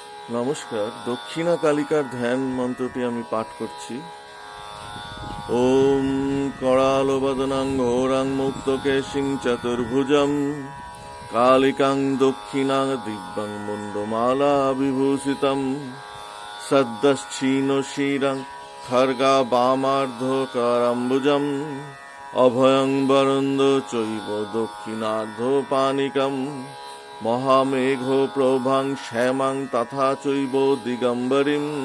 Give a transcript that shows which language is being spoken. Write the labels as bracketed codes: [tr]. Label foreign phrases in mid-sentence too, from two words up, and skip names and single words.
[bn] নমস্কার। দক্ষিণা কালিকার ধ্যান মন্ত্রটি আমি পাঠ করছি। [sa] ওম করালবদনাং ঘোরাং মুক্তকেশিং চতুর্ভুজম কালিকাং দক্ষিণাং দিব্যাং মুন্ডমালা বিভূষিতম সদ্দশ্চিনো শিরং খর্গা বামার্ধকারাম্বুজম অভয়ং বরন্দ চৈব দক্ষিণার্ধ পানিকম মহামেঘ প্রভাং শ্যামাং তথা চৈব দিগম্বরীম